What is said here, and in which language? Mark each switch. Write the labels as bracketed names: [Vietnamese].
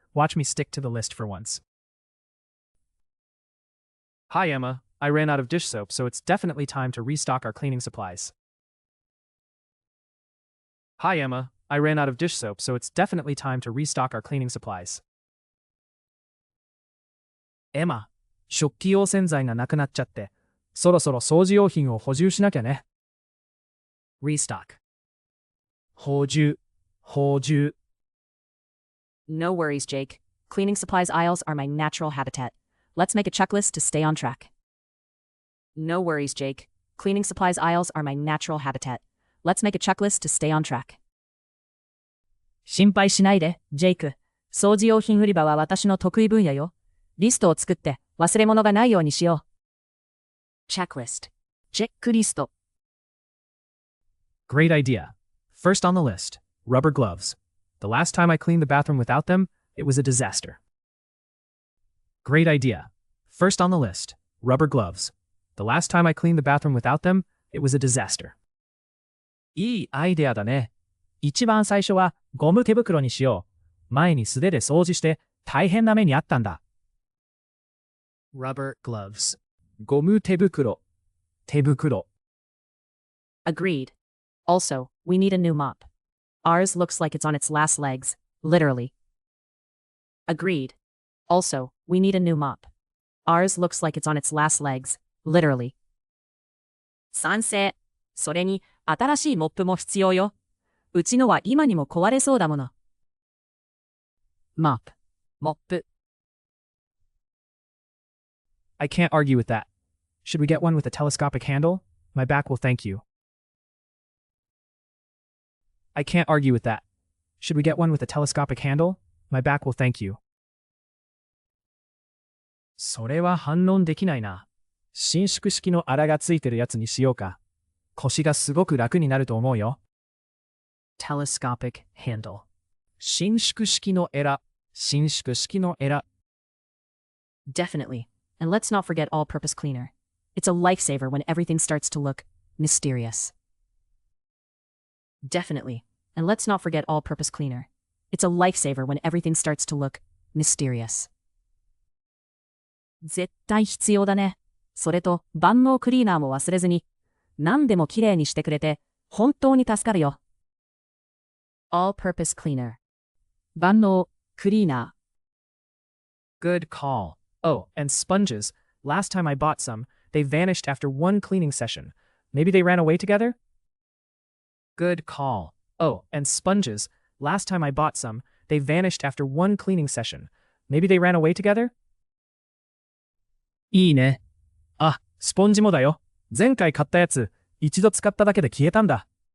[English] Watch me stick to the list for once. Hi, Emma. I ran out of dish soap, so it's definitely time to restock our cleaning supplies. Hi, Emma. I ran out of dish soap, so it's definitely time to restock our cleaning supplies. [Japanese] Emma, 食器用洗剤がなくなっちゃって、そろそろ掃除用品を補充しなきゃね。 [English] Restock. [Japanese] 補充。 [English] No worries, Jake. Cleaning supplies aisles are my natural habitat. Let's make a checklist to stay on track. No worries, Jake. Cleaning supplies aisles are my natural habitat. Let's make a checklist to stay on track. [Japanese] 心配しないで、ジェイク。掃除用品売り場は私の得意分野よ。リストを作って忘れ物がないようにしよう。 [English] Checklist. チェックリスト。 Great idea. First on the list, rubber gloves. The last time I cleaned the bathroom without them, it was a disaster. Great idea. First on the list, rubber gloves. The last time I cleaned the bathroom without them, it was a disaster. [Japanese] いいアイデアだね。一番最初はゴム手袋にしよう。前に素手で掃除して大変な目にあったんだ。 [English] Rubber gloves. [Japanese] ゴム手袋。手袋。 [English] Agreed. Also, we need a new mop. Ours looks like it's on its last legs, literally. Agreed. Also, we need a new mop. Ours looks like it's on its last legs, literally. [Japanese] 賛成。それに、新しいモップも必要よ。うちのは今にも壊れそうだもの。 [English] Mop. モップ。 I can't argue with that. Should we get one with a telescopic handle? My back will thank you. I can't argue with that. Should we get one with a telescopic handle? My back will thank you. [Japanese] それは反論できないな。伸縮式のアラがついてるやつにしようか。腰がすごく楽になると思うよ。 [English] Telescopic handle. [Japanese] 伸縮式のエラ。伸縮式のエラ。 [English] Definitely. And let's not forget all-purpose cleaner. It's a lifesaver when everything starts to look mysterious. Definitely. And let's not forget all-purpose cleaner. It's a lifesaver when everything starts to look mysterious. [Japanese] 絶対必要だね。それと、万能クリーナーも忘れずに。何でもきれいにしてくれて、本当に助かるよ。 [English] All-purpose cleaner. [Japanese] 万能クリーナー。 [English] Good call. Oh, and sponges. Last time I bought some, they vanished after one cleaning session. Maybe they ran away together? Good call. Oh, and sponges. Last time I bought some, they vanished after one cleaning session. Maybe they ran away together? [Japanese] いいね。あ、スポンジもだよ。前回買ったやつ、一度使っただけで消えたんだ。